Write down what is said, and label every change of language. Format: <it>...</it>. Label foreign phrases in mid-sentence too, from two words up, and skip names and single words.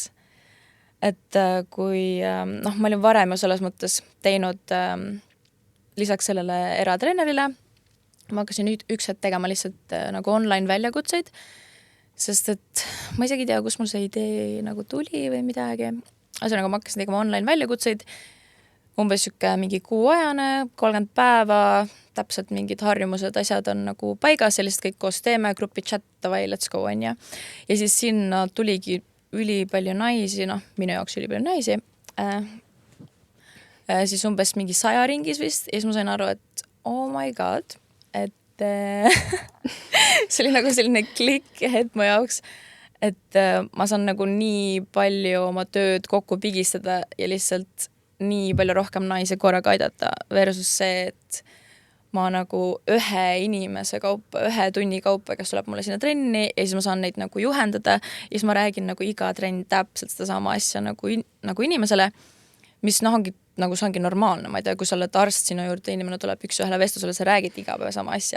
<et>Et kui, noh, ma olin varem ju selles mõttes teinud lisaks sellele eratreenerile, ma hakkasin üks hetk tegema lihtsalt nagu online väljakutseid, sest et ma isegi ei tea, kus mul see idee nagu tuli või midagi. Asjaga ma hakkasin tegema online väljakutseid, umbes siuke mingi kuuajane, 30 päeva, täpselt mingid harjumused, asjad on nagu paigas ja lihtsalt kõik koos teeme, grupi chat, davai,</et> <en>let's go on ja.</en> <et>Ja siis sinna tuligi ülipalju naisi, noh, minu jaoks ülipalju naisi, siis umbes mingi 100 ringis vist ja siis ma sain aru, et</et> <en>oh my god,</en> <et>et see oli nagu selline klikk hetk mu jaoks, et ma saan nagu nii palju oma tööd kokku pigistada ja lihtsalt nii palju rohkem naisi korraga aidata versus see, et ma nagu ühe inimese kaupa, 1 tunni kaupa, kes tuleb mulle sinna trenni ja siis ma saan neid nagu juhendada ja siis ma räägin nagu iga trenn täpselt seda sama asja nagu inimesele, mis noh, ongi nagu see ongi normaalne, ma ei tea, kui sa oled arst sinu juurde, inimene tuleb üks-ühele vestlusele, sa räägid iga päev sama asja.</et>